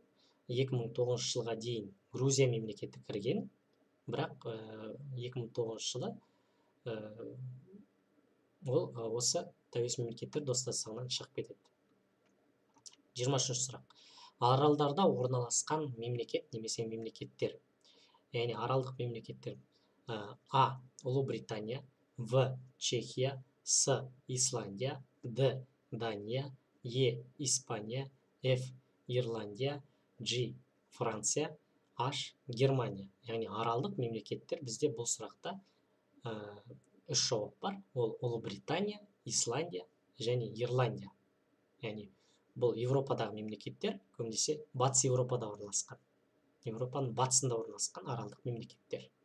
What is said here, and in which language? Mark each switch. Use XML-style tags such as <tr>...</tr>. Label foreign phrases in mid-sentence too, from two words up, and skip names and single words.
<kk>2009 жылға дейін Грузия мемлекеті кірген, бірақ 2009 жылы ол осы тәуелсіз мемлекеттер достастығынан шығып кетеді. 23 сұрақ. Аралдарда орналасқан мемлекет немесе мемлекеттер. Яғни аралдық мемлекеттер. А. Ұлыбритания, В. Чехия, С. Исландия, Д. Дания, Е. Испания, Ф. Ирландия, G. Франция, H. Германия. Яғни аралдық мемлекеттер бізде бұл сұрақта 3 жауап бар. Ол Ұлыбритания, Исландия және Ирландия. Яғни бұл Европадағы мемлекеттер, көбінесе батыс Европада орналасқан. Европаның батысында орналасқан аралдық мемлекеттер.</kk>